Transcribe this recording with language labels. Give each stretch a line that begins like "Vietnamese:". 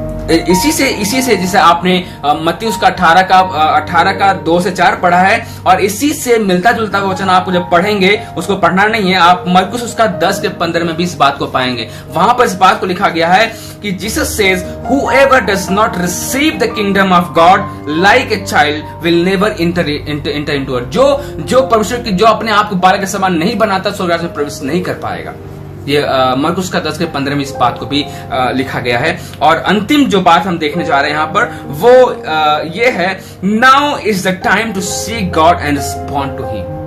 Hindi: इसी से जैसे आपने मत्ती उसका 18:2-4 पढ़ा है, और इसी से मिलता जुलता वचन आपको जब पढ़ेंगे, उसको पढ़ना नहीं है, आप मरकुस उसका 10:15 में भी इस बात को पाएंगे। वहां पर इस बात को लिखा गया है कि Jesus says,
English: whoever does not receive the kingdom of God like a child will never enter into it।
Hindi: जो परमेश्वर की, जो अपने आप को बालक के समान नहीं बनाता, स्वर्ग राज्य में प्रवेश नहीं कर पाएगा। ये मरकुस का 10:15 में इस बात को भी लिखा गया है। और अंतिम जो बात हम देखने जा रहे हैं यहाँ पर, वो ये है,
English: Now is the time to seek God and respond to him.